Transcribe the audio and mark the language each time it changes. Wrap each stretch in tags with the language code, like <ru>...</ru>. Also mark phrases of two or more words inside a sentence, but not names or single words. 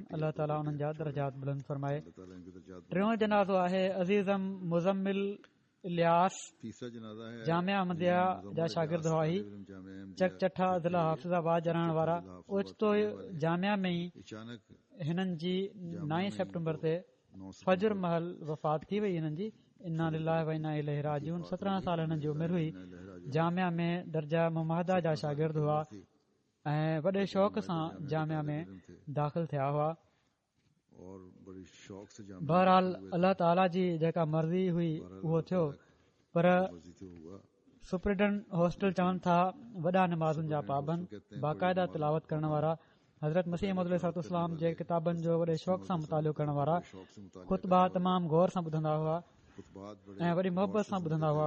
<sd>अलाह ताला हुननि जा दर्जात बुलंद फरमाए। टियों जनाज़ो आहे अज़ीज़म मुज़म्मिल इलियास, जामिया अहमदिया जा शागिर्द हुआ। ही चकचठा ज़िला हाफ़िज़ाबाद जा रहण वारा। ओचितो जामिया में ई हिननि जी 9 सेप्टेम्बर ते फजर महल वफ़ात थी वई हिननि जी।</sd> <ar>إنا لله وإنا إليه راجعون.</ar> <sd>17 साल हिननि जी उमिरि हुई। जामिया में दर्जा मुमाहदा जा शागिर्द हुआ ऐं वॾे शौक़ सां जामिया में दाख़िल थिया हुआ। बहरहाल अलाह ताला जी जेका मर्ज़ी हुई उहो थियो। पर</sd> <en>superintendent hostel</en> <sd>चवनि था वॾा नमाज़ुनि जा पाबंद, बाक़ाइदा तिलावत करण वारा, हज़रत मसीह मौद अलैहिस्सलाम जे किताबनि जो वॾे शौक़ सां मुतालो करण वारा, ख़ुतबा तमामु गौर सां ॿुधंदा हुआ ऐं वॾी मोहबत सां ॿुधंदा हुआ।</sd>